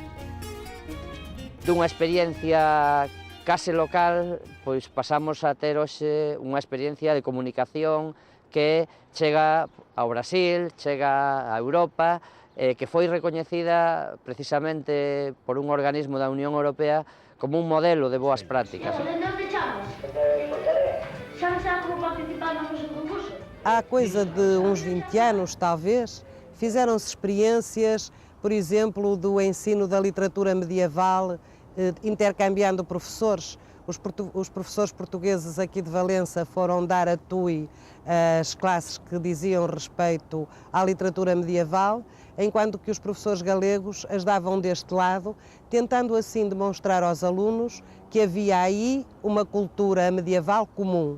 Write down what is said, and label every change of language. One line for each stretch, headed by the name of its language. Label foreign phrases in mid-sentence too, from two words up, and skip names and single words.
Galician: Dunha experiencia case local, pois pasamos a ter hoxe unha experiencia de comunicación que chega ao Brasil, chega a Europa, que foi recoñecida precisamente por un organismo da Unión Europea como un modelo de boas prácticas. Onde chamos? Sabes algo participar no concurso?
Portuguese: Há coisa de uns 20 anos, talvez, fizeram-se experiências, por exemplo, do ensino da literatura medieval, intercambiando professores. Os professores portugueses aqui de Valença foram dar a TUI as classes que diziam respeito à literatura medieval, enquanto que os professores galegos as davam deste lado, tentando assim demonstrar aos alunos que havia aí uma cultura medieval comum.